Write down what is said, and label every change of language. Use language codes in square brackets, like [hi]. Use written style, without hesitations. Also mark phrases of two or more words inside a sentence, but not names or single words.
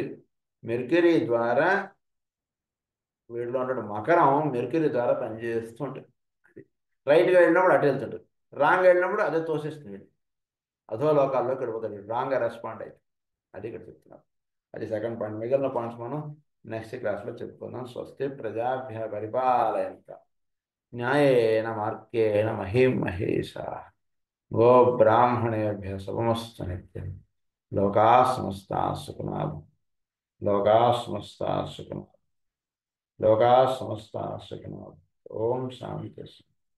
[te] మెర్క్యూరీ ద్వారా వీటిలో ఉన్న మకరం మెర్క్యూరీ ద్వారా పనిచేస్తుంటుంది. అది రైట్గా వెళ్ళినప్పుడు అటు వెళ్తుంటుంది, రాంగ్ వెళ్ళినప్పుడు అదే తోసేస్తుంది, అధోలోకాల్లోకి వెళ్ళిపోతాడు, [en] wrongga respond [te] అయితే. అది ఇక్కడ చెప్తున్నాం. అది [en] second point. [te] మిగిలిన పాయింట్స్ మనం [en] next classlo [te] చెప్పుకుందాం. [sa] స్వస్తి ప్రజాభ్య పరిపాలయంత న్యాయేన మార్గేణ మహీం మహేషా గో బ్రాహ్మణేభ్య శుభమస్తు నిత్యం. లోకా సమస్తా సుఖినో లోకా సమస్తా సుఖినో లోకా సమస్తా సుఖినో. ఓం శాంతి.